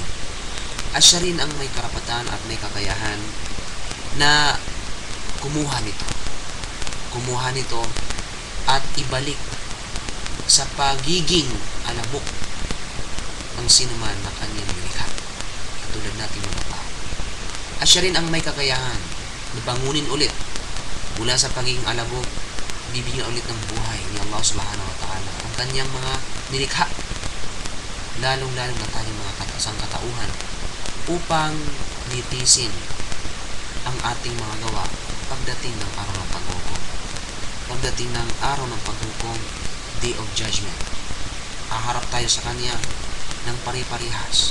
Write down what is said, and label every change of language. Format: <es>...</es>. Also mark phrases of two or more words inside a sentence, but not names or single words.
<tl>At siya rin ang may karapatan at may kakayahan na kumuha nito at ibalik sa pagiging alabok ang sinuman na kanyang nilikha, katulad natin mga tao. At siya rin ang may kakayahan na bangunin ulit mula sa pagiging alabok, bibigyan ulit ng buhay ni</tl> <ar>الله سبحانه وتعالى</ar> <tl>ang kanyang mga nilikha, lalong-lalo na tayong mga sangkatauhan, upang litisin ang ating mga gawa pagdating ng araw ng paghukom. Pagdating ng araw ng paghukom,</tl> <en>Day of Judgment,</en> <tl>haharap tayo sa Kanya ng pare-parehas.</tl>